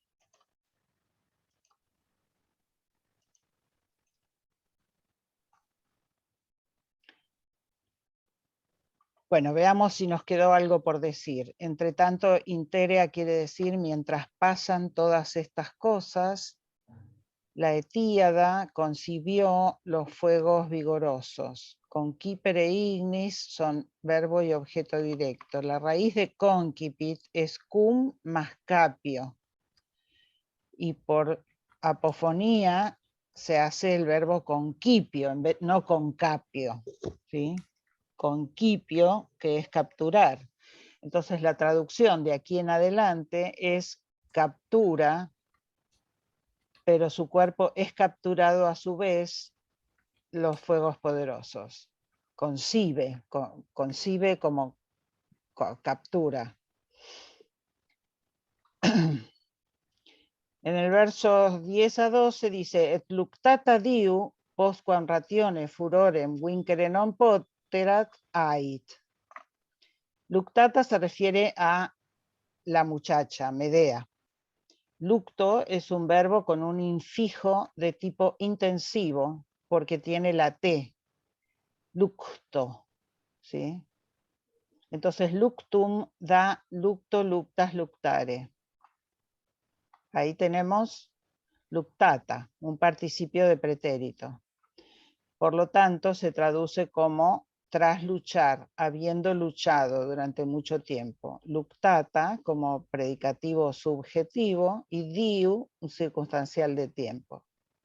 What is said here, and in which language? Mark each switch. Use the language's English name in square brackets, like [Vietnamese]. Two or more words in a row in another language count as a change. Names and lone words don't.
[Spanish] Bueno, veamos si nos quedó algo por decir. Entre tanto, interea quiere decir mientras pasan todas estas cosas, la Etíada concibió los fuegos vigorosos. [Latin] Concipere ignis [Spanish] son verbo y objeto directo. La raíz de concipit es cum más capio. Y por apofonía se hace el verbo concipio, no concapio, ¿sí? Concipio, que es capturar. Entonces la traducción de aquí en adelante es captura, pero su cuerpo es capturado a su vez los fuegos poderosos. Concibe, concibe como captura. En el verso 10 a 12 dice, [Latin] et luctata diu postquam ratione furorem vincere non poterat ait. [Spanish] Luctata se refiere a la muchacha, Medea. Lucto es un verbo con un infijo de tipo intensivo porque tiene la T. Lucto, ¿sí? Entonces luctum da [Latin] lucto, luctas, luctare. [Spanish] Ahí tenemos luctata, un participio de pretérito. Por lo tanto, se traduce como tras luchar, habiendo luchado durante mucho tiempo. Luctata como predicativo subjetivo y diu, un circunstancial de tiempo.